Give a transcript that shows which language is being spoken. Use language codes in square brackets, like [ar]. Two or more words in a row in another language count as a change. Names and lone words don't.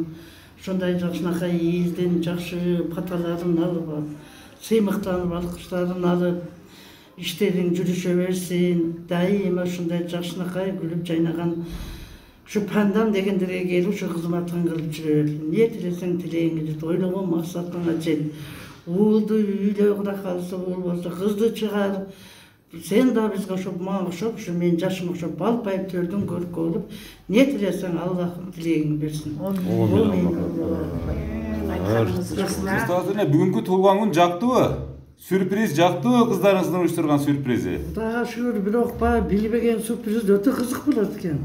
[ky] Ошондой жакшынакай элдин жакшы паталарын алып, сыймыктанып, алкыштарын алып, иштериң жүрүшө берсин. Дайыма ушундай жакшынакай күлүп жайнаган ушу пандан дегендерге келип ушу кызматын кылып жүрө берсин. Не тилесең тилегиңди жет, ойлогон максатыңа жет. Уулду үйлөө, Кудай кааласа уул болсо, кызды чыгар. [uz] Sen da bizga [ky] ошо мага окшоп, ушу менин жашыма окшоп балпайып төрдүн көркү болуп, не тилесең Аллахым тилегиңди берсин. Кыздардын бүгүнкү туулган күн жактыбы? Сюрприз жактыбы кыздарыңыздын уюштурган сюрпризи? Кудайга шүгүр, бирок билбеген сюрприз өтө кызык болот экен.